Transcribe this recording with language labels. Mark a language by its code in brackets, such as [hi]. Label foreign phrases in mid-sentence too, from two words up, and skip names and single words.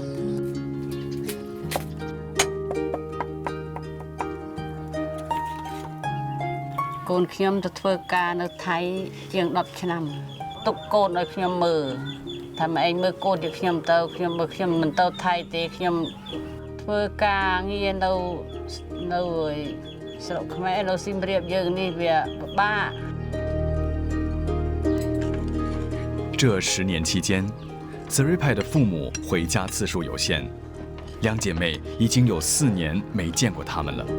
[km] កូនខ្ញុំទៅធ្វើការនៅថៃជាង10ឆ្នាំទុកកូនឲ្យខ្ញុំមើលថាម៉ែឯងមើលកូនដូចខ្ញុំទៅខ្ញុំមើលខ្ញុំមិនទៅថៃទេខ្ញុំធ្វើការងារនៅស្រុកខ្មែរនៅសៀមរាបយើងនេះវាពិបាក。 [zh] 这10年期间，泽瑞派的父母回家次数有限，两姐妹已经有4年没见过他们了。